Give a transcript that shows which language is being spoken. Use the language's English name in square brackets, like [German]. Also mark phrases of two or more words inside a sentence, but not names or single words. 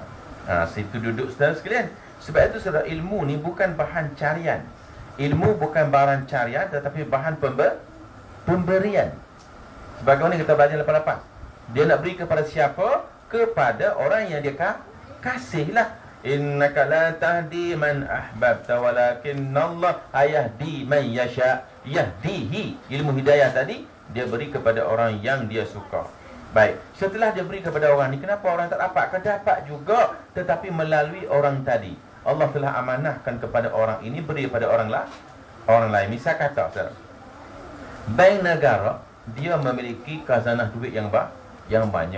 [Malay] Situ duduk saudara sekalian. Sebab itu saudara, ilmu ni bukan bahan carian. Ilmu bukan barang carian, tetapi bahan pemberian. Sebagaimana kita belajar lepas-lepas. Dia nak beri kepada siapa? Kepada orang yang dia kasihlah. [Arabic] إنك لا تهدي من أحببت ولكن الله يهدي من يشاء. [Malay] Yahdihi. Ilmu hidayah tadi dia beri kepada orang yang dia suka. Baik, setelah dia beri kepada orang ni, kenapa orang tak dapat? Dapat juga, tetapi melalui orang tadi. Allah telah amanahkan kepada orang ini, beri kepada orang lain. Misal kata, bank negara dia memiliki khazanah duit yang banyak.